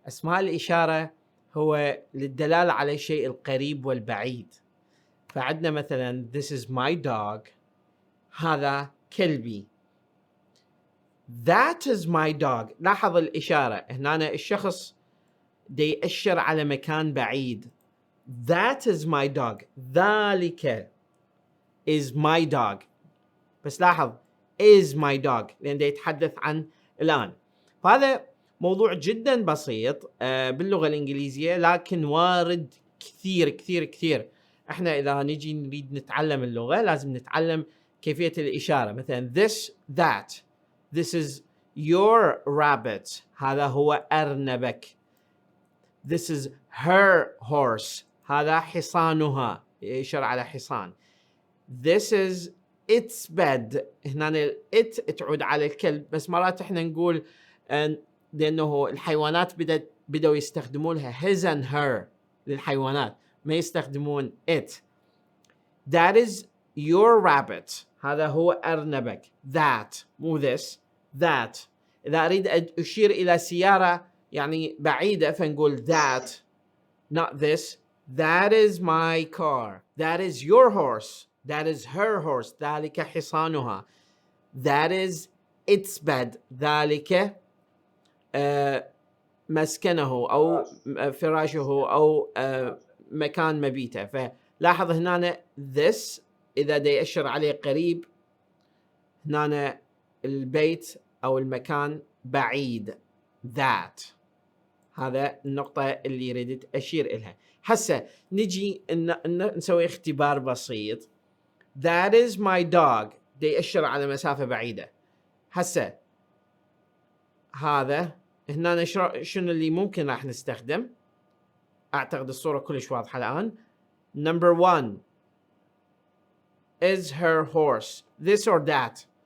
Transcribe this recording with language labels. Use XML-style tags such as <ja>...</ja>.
<ar>أسماء الإشارة هو للدلالة على الشيء القريب والبعيد. فعندنا مثلا</ar> <en>this is my dog،</en> <ar>هذا كلبي.</ar> <en>that is my dog.</en> <ar>لاحظ الإشارة هنا، الشخص دي يأشر على مكان بعيد.</ar> <en>that is my dog،</en> <ar>ذلك</ar> <en>is my dog.</en> <ar>بس لاحظ</ar> <en>is my dog</en> <ar>لأن دي يتحدث عن الآن. فهذا موضوع جدا بسيط باللغة الإنجليزية، لكن وارد كثير كثير كثير. احنا إذا نجي نريد نتعلم اللغة لازم نتعلم كيفية الإشارة. مثلا</ar> <en>this that، this is your rabbit،</en> <ar>هذا هو أرنبك.</ar> <en>this is her horse،</en> <ar>هذا حصانها، يشير على حصان. this is its bed، هنا it تعود على الكلب، بس مرات احنا نقول لأنه الحيوانات بدأوا يستخدمون لها</ar> <en>his and her</en> <ar>للحيوانات، ما يستخدمون it.</ar> <en>that is your rabbit،</en> <ar>هذا هو أرنبك.</ar> <en>that</en> <ar>مو</ar> <en>this، that.</en> <ar>إذا أريد أشير إلى سيارة يعني بعيدة فنقول</ar> <en>that not this. that is my car. that is your horse. that is her horse،</en> <ar>ذلك حصانها.</ar> <en>that is its bed،</en> <ar>ذلك مسكنه أو فراشه أو مكان مبيته. فلاحظ هنا this إذا دا يأشر عليه قريب، هنا البيت أو المكان بعيد that. هذا النقطة اللي ردت أشير إلها. هسه نجي نسوي اختبار بسيط.</ar> <en>that is my dog</en> <ar>دا يأشر على مسافة بعيدة. هسه هذا هنا شنو اللي ممكن راح نستخدم؟ أعتقد الصورة كلش واضحة الآن.</ar> <en>number 1 is her horse this or that.</en>